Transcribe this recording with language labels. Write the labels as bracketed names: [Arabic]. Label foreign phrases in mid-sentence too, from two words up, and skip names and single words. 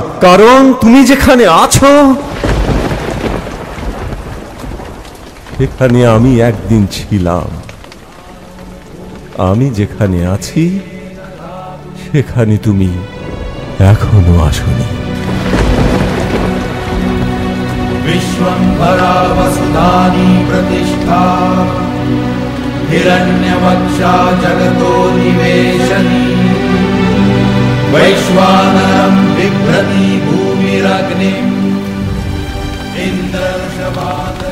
[Bangla] কারণ তুমি যেখানে আছো সেখানে আমি একদিন ছিলাম। আমি যেখানে আছি সেখানে তুমি এখনো আসোনি। [Sanskrit] विश्वंभरा वसुधानी प्रतिष्ठा हिरण्यवक्षा जगतो निवेशनी वैश्वानरं बिभ्रति भूमिरग्निम् इन्द्रवृषभा